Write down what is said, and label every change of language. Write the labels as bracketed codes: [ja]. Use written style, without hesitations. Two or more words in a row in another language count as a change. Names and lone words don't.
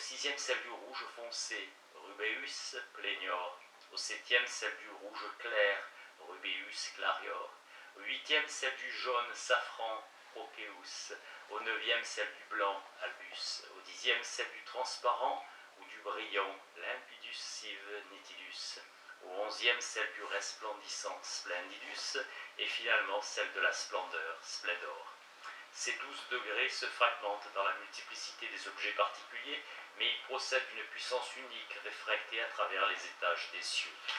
[fr] sixième celle du rouge foncé, [la] Rubeus plenior, [fr] au septième celle du rouge clair, [la] Rubeus clarior, [fr] au huitième celle du jaune safran, Proceus, au neuvième celle du blanc, Albus, au dixième celle du transparent ou du brillant, [la] Limpidus sive nitidus, [fr] au onzième celle du resplendissant, Splendidus, et finalement celle de la splendeur, Splendor. Ces 12 degrés se fragmentent dans la multiplicité des objets particuliers, mais ils procèdent d'une puissance unique réfractée à travers les étages des cieux.